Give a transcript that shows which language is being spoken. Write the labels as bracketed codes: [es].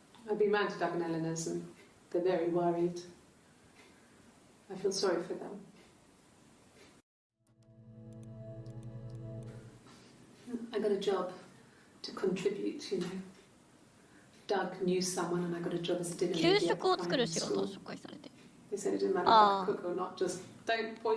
[en] I've been round to Doug and Eleanor's and they're very worried. I feel sorry for them. I got a job to contribute, you know. Doug knew someone and I got a job as a dinner [ja] 給食を作る仕事を紹介されて。 [en] They said it didn't matter if I could cook or not, just don't poison